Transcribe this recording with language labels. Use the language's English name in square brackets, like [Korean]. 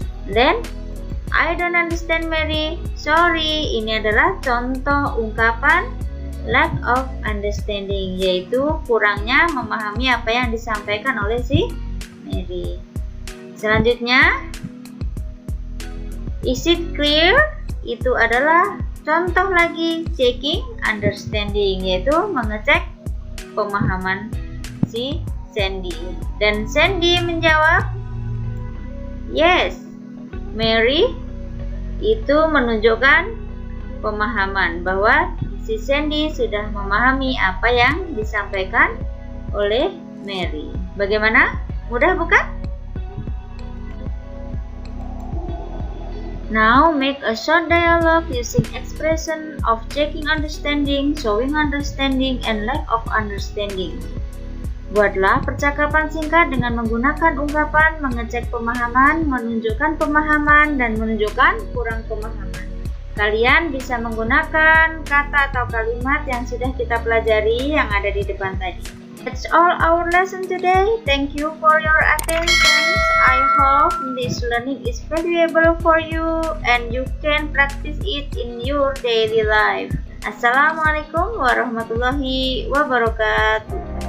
[English] Then, I don't understand Mary. [Indonesian] Sorry, ini adalah contoh ungkapan lack of understanding, yaitu kurangnya memahami apa yang disampaikan oleh si Mary. Selanjutnya, [English] is it clear? [Indonesian] Itu adalah contoh lagi checking understanding, yaitu mengecek pemahaman si Sandy. Dan Sandy menjawab, [English] yes, Mary. [Indonesian] Itu menunjukkan pemahaman bahwa si Sandy sudah memahami apa yang disampaikan oleh Mary. Bagaimana? Mudah bukan? [English] Now make a short dialogue using expression of checking understanding, showing understanding, and lack of understanding. [Indonesian] Buatlah percakapan singkat dengan menggunakan ungkapan mengecek pemahaman, menunjukkan pemahaman, dan menunjukkan kurang pemahaman. Kalian bisa menggunakan kata atau kalimat yang sudah kita pelajari yang ada di depan tadi. [English] That's all our lesson today. Thank you for your attention. I hope this learning is valuable for you and you can practice it in your daily life. [Arabic] Assalamualaikum warahmatullahi wabarakatuh.